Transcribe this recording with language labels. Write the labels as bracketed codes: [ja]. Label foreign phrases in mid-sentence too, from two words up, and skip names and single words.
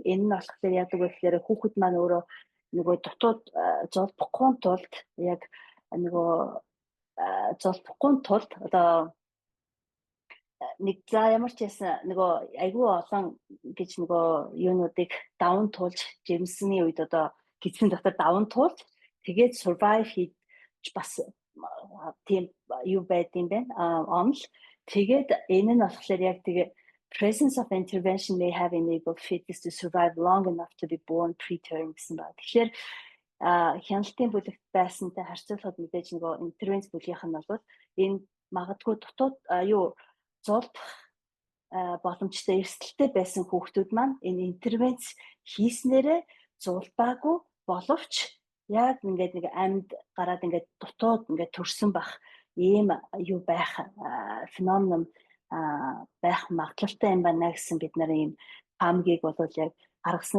[mn] Энэ нь болохоор яг гэхээр хүүхэд маань өөрөө нөгөө дотоод золбохгүй тулд яг нөгөө золбохгүй тулд одоо нэг за ямар ч ясан нөгөө айгүй олон гэж нөгөө юунуудыг даван туулж жимсний үед одоо гидсэн дотор даван туулж тэгээд survive хийж бас тийм юу байд юм байна онл. Тэгээд энэ нь болохоор яг тэгээ [en] presence of intervention may have enabled fetus to survive long enough to be born preterm [mn] гэсэн байна. Тэгэхээр хяналтын бүлэгт байсантай харьцуулахад мэдээж нөгөө интервенц бүлгийнх нь бол энэ магадгүй дотоод юу зулбах боломжтой эрсдэлтэй байсан хүүхдүүд маань энэ интервенц хийснээрээ зулбаагүй боловч яг ингээд нэг амьд гараад ингээд дотоод ингээд төрсөн бах ийм юу байх феномен байх магадлалтай юм байна гэсэн бид нарын ийм хамгийг бол яг гаргасан.